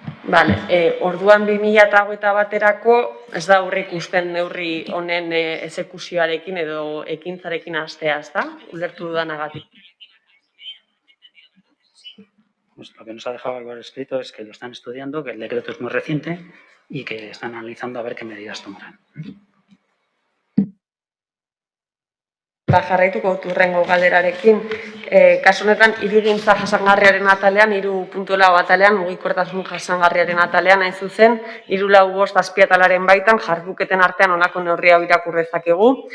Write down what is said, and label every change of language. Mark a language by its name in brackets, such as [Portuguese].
[Basque] Vale, orduan 2021 baterako ez da aurreikusten neurri honen exekuzioarekin edo ekintzarekin hastea, ezta? Ulertu dudanagatik. [Spanish] Pues lo que nos ha dejado algo escrito es que lo están estudiando, que el decreto es muy reciente y que están analizando a ver qué medidas tomarán. [Basque] Jarraituko dut hurrengo galderarekin. Kasu honetan, hirigintza jasangarriaren atalean, 3.4 atalean, mugikortasun jasangarriaren atalean, hain zuzen, 3.4 azpiatalaren baitan, jarduketen artean honako neurri hau irakur dezakegu.